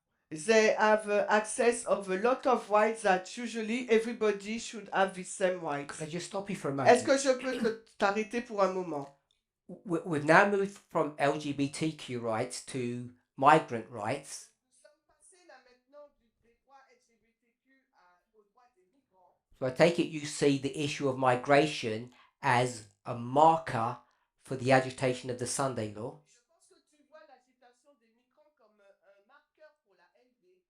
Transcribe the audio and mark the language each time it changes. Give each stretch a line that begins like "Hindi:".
English: They have access of a lot of rights that usually everybody should have the same rights. Could I just stop you for a
French: Est-ce
English: moment?
French: que je peux t'arrêter pour un moment?
English: We've now moved from LGBTQ rights to migrant rights.
French: Nous sommes passés là maintenant des droits LGBTQ aux droits des migrants.
English: So I take it you see the issue of migration as a marker for the agitation of the Sunday law.
French: Je pense que tu vois l'agitation des migrants comme un marqueur pour la LD.